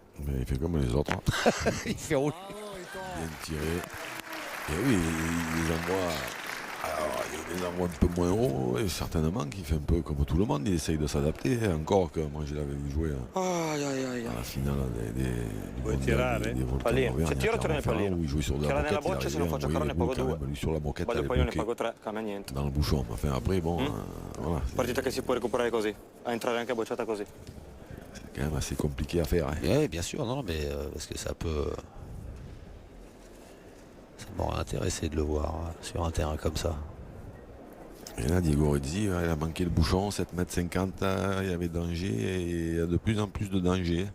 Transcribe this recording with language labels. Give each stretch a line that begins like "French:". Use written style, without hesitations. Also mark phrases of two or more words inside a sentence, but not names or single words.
French: Mais il fait comme les autres. Il fait rouler. Bien tiré. Et oui, il les envoie. Alors, il les envoie un peu moins haut, et certainement qu'il fait un peu comme tout le monde, il essaye de s'adapter. Encore que moi je l'avais vu jouer à la finale du
Italian: Vuoi
French: mondial
Italian: tirare?
French: des Volta
Italian: Pallino.
French: d'Auvergne
Italian: Se tiro,
French: à
Italian: torna nel
French: Clermont-Ferrand,
Italian: pallino.
French: où il jouait sur de la
Italian: Tira nella
French: moquette, il
Italian: boccia, se non
French: arrivait
Italian: faccio
French: à
Italian: carro ne
French: envoyer
Italian: pago
French: le bout,
Italian: 2.
French: lui sur la moquette,
Italian: Voglio
French: il
Italian: il
French: avait
Italian: pallone ne
French: bloqué
Italian: pago 3, cambia niente.
French: dans le bouchon. Enfin après, bon, voilà,
Italian: Partita che si può recuperare così, a entrare anche a bocciata così.
French: c'est quand même assez compliqué à faire. Hein. Oui, bien sûr, non, mais parce que ça peut. Ça m'aurait intéressé de le voir sur un terrain comme ça. Et là, Diego Rizzi, il a manqué le bouchon, 7 mètres 50, il y avait danger et il y a de plus en plus de danger.